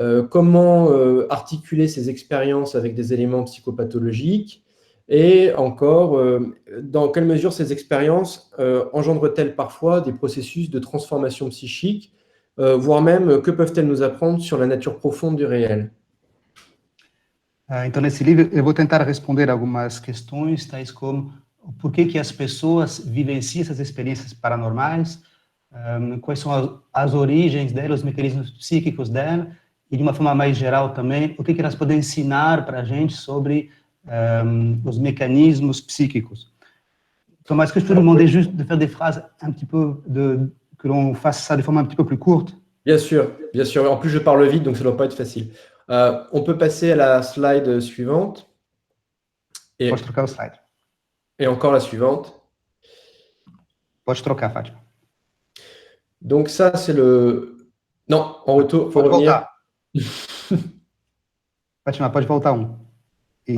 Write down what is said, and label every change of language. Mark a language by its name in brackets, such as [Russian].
[French] Comment articuler ces expériences avec des éléments psychopathologiques? Et encore, dans quelle mesure ces expériences engendrent-elles parfois des processus de transformation psychique, voire même que peuvent-elles nous apprendre sur la nature profonde du réel? [Portuguese] Então, nesse livro, eu vou tentar responder algumas questões, tais como por que as pessoas vivenciam essas experiências paranormais, quais são as origens delas, os mecanismos psíquicos dela, e de uma forma mais geral também, o que elas podem ensinar para a gente sobre os [French] mécanismes psychiques. Thomas, est-ce que je peux vous demander juste de faire des phrases un petit peu, que l'on fasse ça de forme un petit peu plus courte? Bien sûr, bien sûr. En plus, je parle vite, donc ça ne doit pas être facile. On peut passer à la slide suivante. [Portuguese] Pode trocar o slide. [French] Et encore la suivante. [Portuguese] Pode trocar, Fátima. [French] Donc ça, c'est le... Non, en retour, il faut revenir. [Portuguese] Fátima, pode voltar Isso.